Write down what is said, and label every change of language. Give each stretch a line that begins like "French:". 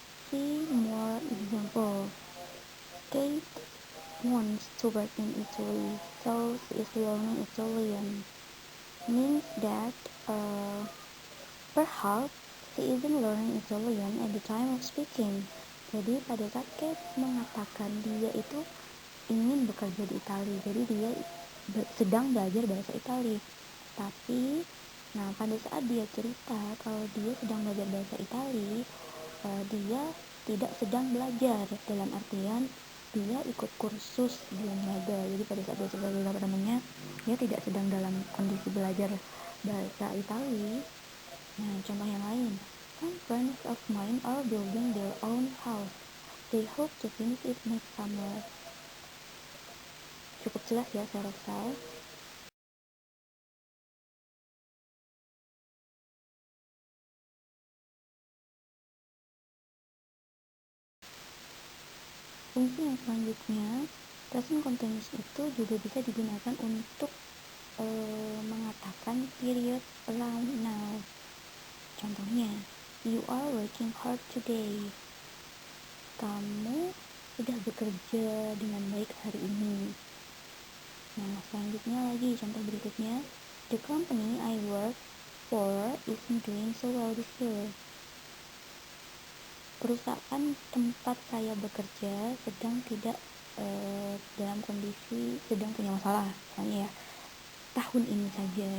English: See more examples. Kate wants to work in Italy, so she is learning Italian. Means that perhaps she isn't learning Italian at the time of speaking.
Indonesian: Jadi pada saat Kate mengatakan dia itu ingin bekerja di Italia, jadi dia sedang belajar bahasa Italia. Tapi, nah pada saat dia cerita kalau dia sedang belajar bahasa Italia, dia tidak sedang belajar, dalam artian dia ikut kursus di lembaga. Jadi pada saat dia cerita sama temannya, dia tidak sedang dalam kondisi belajar bahasa Italia. Nah, contoh yang lain,
English: some friends of mine are building their own house. They hope to finish it next summer.
Indonesian: Cukup jelas ya saya rasa. Fungsi yang selanjutnya, present continuous itu juga bisa digunakan untuk mengatakan
English: period around now.
Indonesian: Contohnya,
English: you are working hard today.
Indonesian: Kamu sudah bekerja dengan baik hari ini. Nah, selanjutnya lagi contoh berikutnya,
English: the company I work for isn't doing so well this year.
Indonesian: Perusahaan tempat saya bekerja sedang tidak dalam kondisi sedang punya masalah, misalnya ya tahun ini saja.